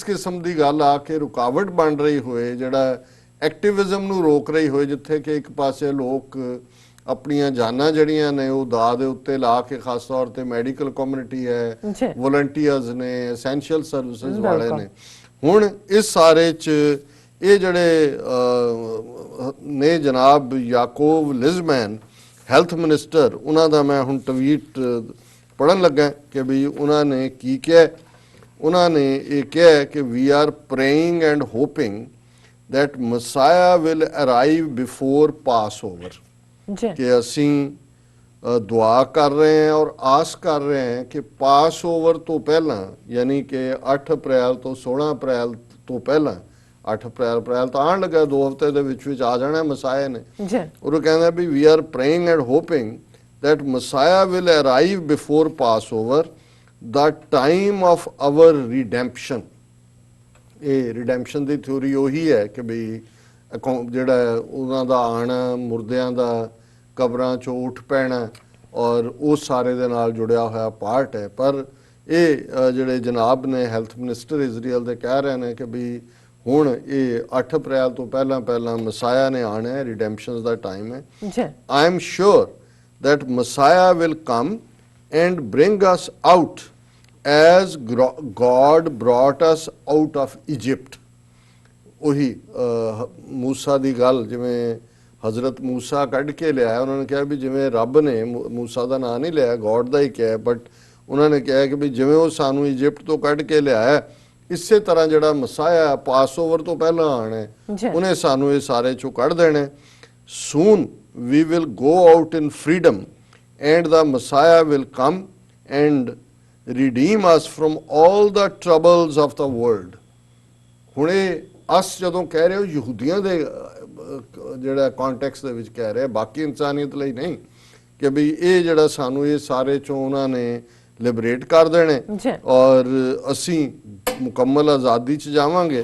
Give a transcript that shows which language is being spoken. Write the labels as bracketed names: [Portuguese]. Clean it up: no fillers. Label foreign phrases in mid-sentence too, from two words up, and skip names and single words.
[Punjabi] ਕਿਸਮ ਦੀ ਗੱਲ ਆ ਕੇ ਰੁਕਾਵਟ ਬਣ ਰਹੀ ਹੋਏ, ਜਿਹੜਾ ਐਕਟਿਵਿਜ਼ਮ ਨੂੰ ਰੋਕ ਰਹੀ ਹੋਏ, ਜਿੱਥੇ ਕਿ ਇੱਕ ਪਾਸੇ ਲੋਕ ਆਪਣੀਆਂ ਜਾਨਾਂ ਜਿਹੜੀਆਂ ਨੇ ਉਹ ਦਾਅ ਦੇ ਉੱਤੇ ਲਾ ਕੇ, ਖਾਸ ਤੌਰ ਤੇ [English] medical community [Punjabi] ਹੈ, ਵੋਲੰਟੀਅਰਸ ਨੇ, [English] essential services [Punjabi] ਵਾਲੇ ਨੇ, ਹੁਣ ਇਸ ਸਾਰੇ 'ਚ ਇਹ ਜਿਹੜੇ ਨੇ ਜਨਾਬ ਯਾਕੋਬ ਲਿਜ਼ਮੈਨ [English] health minister, [Punjabi] ਉਹਨਾਂ ਦਾ ਮੈਂ ਹੁਣ ਟਵੀਟ ਪੜ੍ਹਨ ਲੱਗਾ ਕਿ ਵੀ ਉਹਨਾਂ ਨੇ ਕੀ ਕਿਹਾ। ਉਹਨਾਂ ਨੇ ਇਹ ਕਿਹਾ ਕਿ [English] we are praying and hoping that Messiah will arrive before Passover, [Punjabi] ਕਿ ਅਸੀਂ ਦੁਆ ਕਰ ਰਹੇ ਹਾਂ ਔਰ ਆਸ ਕਰ ਰਹੇ ਹਾਂ ਕਿ ਪਾਸਓਵਰ ਤੋਂ ਪਹਿਲਾਂ, ਯਾਨੀ ਕਿ 8 ਅਪ੍ਰੈਲ ਤੋਂ 16 ਅਪ੍ਰੈਲ ਤੋਂ ਪਹਿਲਾਂ, 8 ਅਪ੍ਰੈਲ ਤਾਂ ਆਉਣ ਲੱਗਾ, 2 ਹਫ਼ਤੇ ਦੇ ਵਿੱਚ ਆ ਜਾਣਾ ਮਸਾਇਆ ਨੇ। ਉਹ ਕਹਿੰਦਾ ਵੀ [English] we are praying and hoping that Messiah will arrive before Passover, the time of our redemption। [Punjabi] ਇਹ ਰਿਡੈਂਪਸ਼ਨ ਦੀ ਥਿਊਰੀ ਉਹੀ ਹੈ ਕਿ ਬਈ ਜਿਹੜਾ ਉਹਨਾਂ ਦਾ ਆਉਣਾ, ਮੁਰਦਿਆਂ ਦਾ ਕਬਰਾਂ 'ਚੋਂ ਉੱਠ ਪੈਣਾ, ਔਰ ਉਹ ਸਾਰੇ ਦੇ ਨਾਲ ਜੁੜਿਆ ਹੋਇਆ ਪਾਰਟ ਹੈ। ਪਰ ਇਹ ਜਿਹੜੇ ਜਨਾਬ ਨੇ [English] health minister [Punjabi] ਇਜ਼ਰਾਈਲ ਦੇ ਕਹਿ ਰਹੇ ਨੇ ਕਿ ਵੀ ਹੁਣ ਇਹ 8 ਅਪ੍ਰੈਲ ਤੋਂ ਪਹਿਲਾਂ ਮਸਾਇਆ ਨੇ ਆਉਣਾ ਹੈ, ਰਿਡੈਂਪਸ਼ਨ ਦਾ ਟਾਈਮ ਹੈ। [English] I am sure that Messiah will come and bring us out as God brought us out of Egypt। [Punjabi] ਉਹੀ ਮੂਸਾ ਦੀ ਗੱਲ, ਜਿਵੇਂ ਹਜ਼ਰਤ ਮੂਸਾ ਕੱਢ ਕੇ ਲਿਆਇਆ, ਉਹਨਾਂ ਨੇ ਕਿਹਾ ਵੀ ਜਿਵੇਂ ਰੱਬ ਨੇ ਮੂਸਾ ਦਾ ਨਾਂ ਨਹੀਂ ਲਿਆ, ਗੋਡ ਦਾ ਹੀ ਕਿਹਾ, ਬਟ ਉਹਨਾਂ ਨੇ ਕਿਹਾ ਕਿ ਵੀ ਜਿਵੇਂ ਉਹ ਸਾਨੂੰ ਇਜਿਪਟ ਤੋਂ ਕੱਢ ਕੇ ਲਿਆਇਆ, ਇਸੇ ਤਰ੍ਹਾਂ ਜਿਹੜਾ ਮਸਾਇਆ ਪਾਸਓਵਰ ਤੋਂ ਪਹਿਲਾਂ ਆਣਾ, ਉਹਨੇ ਸਾਨੂੰ ਇਹ ਸਾਰੇ ਚੋਂ ਕੱਢ ਦੇਣਾ। [English] Soon we will go out in freedom and the Messiah will come and redeem us from all the troubles of the world। [Punjabi] ਹੁਣ ਇਹ ਅਸ ਜਦੋਂ ਕਹਿ ਰਹੇ ਹੋ ਯਹੂਦੀਆਂ ਦੇ ਜਿਹੜਾ ਕੰਟੈਕਸਟ ਦੇ ਵਿੱਚ ਕਹਿ ਰਹੇ, ਬਾਕੀ ਇਨਸਾਨੀਅਤ ਲਈ ਨਹੀਂ, ਕਿ ਵੀ ਇਹ ਜਿਹੜਾ ਸਾਨੂੰ ਇਹ ਸਾਰੇ ਚੋਂ ਉਹਨਾਂ ਨੇ ਲਿਬਰੇਟ ਕਰ ਦੇਣੇ ਔਰ ਅਸੀਂ ਮੁਕੰਮਲ ਆਜ਼ਾਦੀ 'ਚ ਜਾਵਾਂਗੇ।